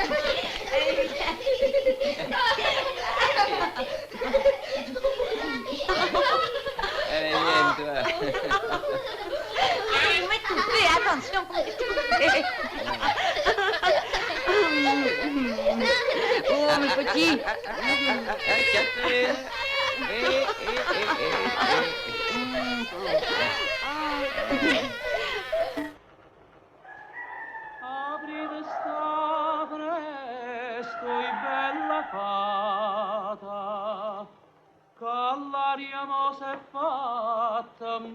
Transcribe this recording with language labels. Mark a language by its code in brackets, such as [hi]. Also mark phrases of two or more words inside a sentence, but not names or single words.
[fr] Allez, viens, toi. Allez, m'étouffer, attention pour t'étouffer. Oh, mes petits. Café. [it] Apri questa presto e bella fata, che l'aria mo s'è fatta